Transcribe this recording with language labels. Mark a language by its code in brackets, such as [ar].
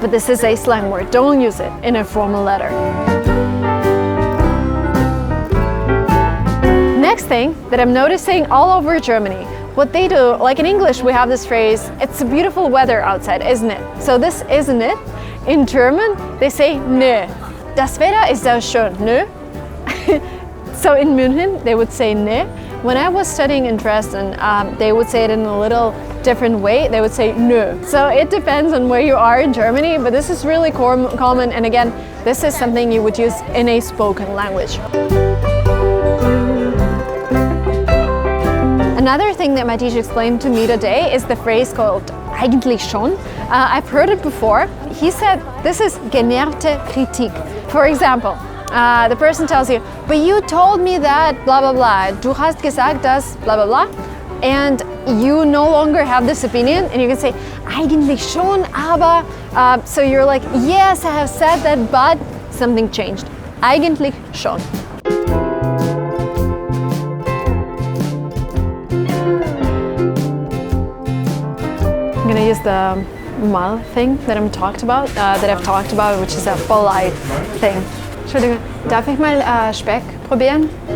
[en] But this is a slang word. Don't use it in a formal letter. Next thing that I'm noticing all over Germany, what they do, like in English we have this phrase, it's a beautiful weather outside, isn't it? So this isn't it. In German, they say ne. [de] Das Wetter ist sehr schön, ne? [en] So in München, they would say ne. When I was studying in Dresden, they would say it in a little different way. They would say nö. So it depends on where you are in Germany, but this is really common. And again, this is something you would use in a spoken language. Another thing that my teacher explained to me today is the phrase called [de] Eigentlich, schon. [en] I've heard it before. He said this is [de] generte Kritik. [en] For example, the person tells you, but you told me that blah blah blah. [de] Du hast gesagt das blah blah blah. [en] And you no longer have this opinion, and you can say [de] Eigentlich schon, aber. [en] So you're like, yes, I have said that, but something changed. [de] Eigentlich schon. [en] I'm gonna use the mal thing that I've talked about, which is a polite thing. [de] Entschuldigung, darf ich mal Speck probieren?